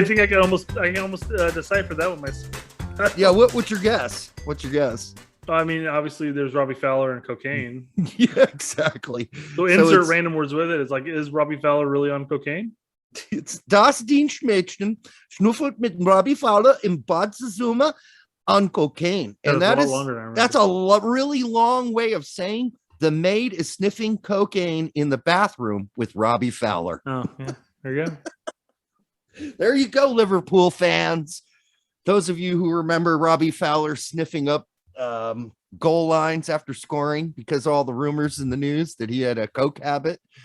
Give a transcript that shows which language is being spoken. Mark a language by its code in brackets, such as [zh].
[en] I think I can almost decipher that one myself. Yeah, what's your guess? I mean, obviously, there's Robbie Fowler and cocaine. Yeah, exactly. So insert it's- random words with it. It's like, is Robbie Fowler really on cocaine? [de] It's das Dienstmädchen schnuffelt mit Robbie Fowler im Badezimmer [en] on cocaine. And That was a lot is longer than I remember. that's a really long way of saying the maid is sniffing cocaine in the bathroom with Robbie Fowler. Oh, yeah. There you go. There you go, Liverpool fans. Those of you who remember Robbie Fowler sniffing up goal lines after scoring because of all the rumors in the news that he had a coke habit.